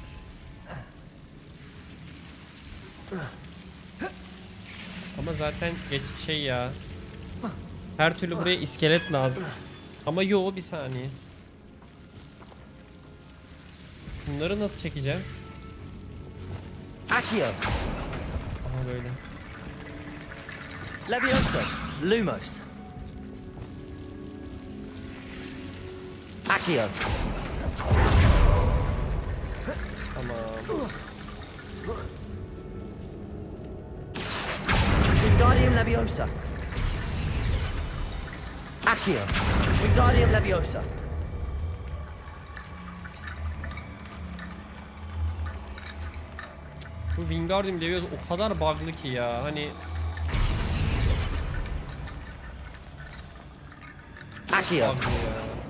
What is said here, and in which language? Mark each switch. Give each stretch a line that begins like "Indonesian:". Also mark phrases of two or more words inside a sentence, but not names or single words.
Turkish: Ama zaten şey ya. Her türlü buraya iskelet lazım. Ama yo, bir saniye. Bunları nasıl çekeceğim? Accio. Aha böyle. Leviosa. Lumos. Accio. Tamam. Wingardium Leviosa. Accio. Wingardium Leviosa. Bu Wingardium Leviosa o kadar bug'lı ki ya. Hani Accio. bug'lı ya.